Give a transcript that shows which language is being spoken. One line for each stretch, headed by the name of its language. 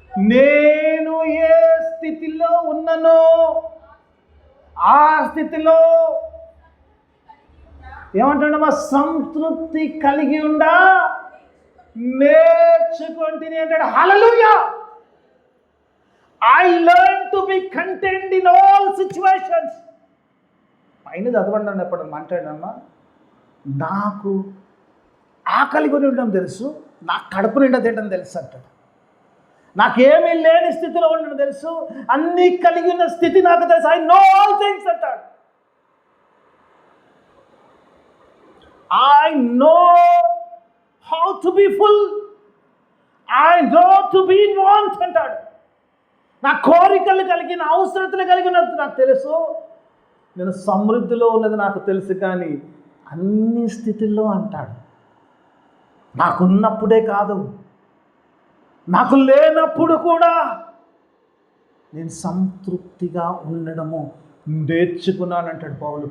Telugu: నేను ఏ స్థితిలో ఉన్ననో ఆ స్థితిలో ఏమంటాడమ్మా, సంతృప్తి కలిగి ఉండా నేర్చుకుంటుంది అంటాడు. హల్లెలూయా.
English: I learn to be content in all situations.
Telugu: పైన చదవండి ఎప్పుడు మాట్లాడమ్మా, నాకు ఆకలి కొని ఉండడం తెలుసు, నాకు కడుపు నిండా తినడం తెలుసు అంటాడు. నాకేమీ లేని స్థితిలో ఉండడం తెలుసు, అన్నీ కలిగి ఉన్న స్థితి నాకు తెలుసు.
English: I know all things
Telugu: అంటాడు.
English: I know how to be full. I know to be in want
Telugu: అంటాడు. నా కోరికలు కలిగిన అవసరతలు కలిగినది నాకు తెలుసు, నేను సమృద్ధిలో ఉన్నది నాకు తెలుసు. కానీ అన్ని స్థితిలో అంటాడు, నాకున్నప్పుడే కాదు, నాకు లేనప్పుడు కూడా నేను సంతృప్తిగా ఉండడము నేర్చుకున్నానంటాడు పౌలు.